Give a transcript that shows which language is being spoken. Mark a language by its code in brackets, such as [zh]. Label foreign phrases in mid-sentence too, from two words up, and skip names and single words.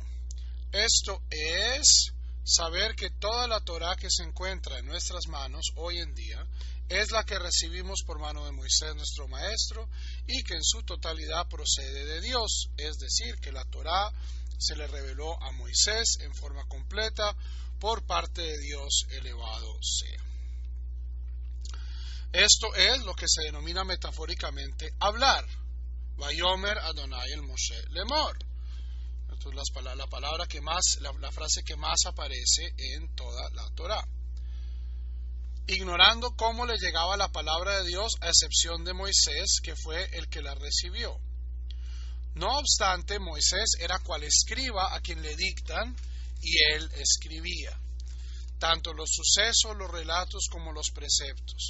[es] Esto es saber que toda la Torá que se encuentra en nuestras manos hoy en día es la que recibimos por mano de Moisés, nuestro maestro, y que en su totalidad procede de Dios. Es decir, que la Torá se le reveló a Moisés en forma completa por parte de Dios, elevado sea. Esto es lo que se denomina metafóricamente hablar. [he] ויאמר אדני אל משה לאמר. [es] Entonces la frase que más aparece en toda la Torá. Ignorando cómo le llegaba la palabra de Dios, a excepción de Moisés, que fue el que la recibió. No obstante, Moisés era cual escriba a quien le dictan, y él escribía tanto los sucesos, los relatos como los preceptos.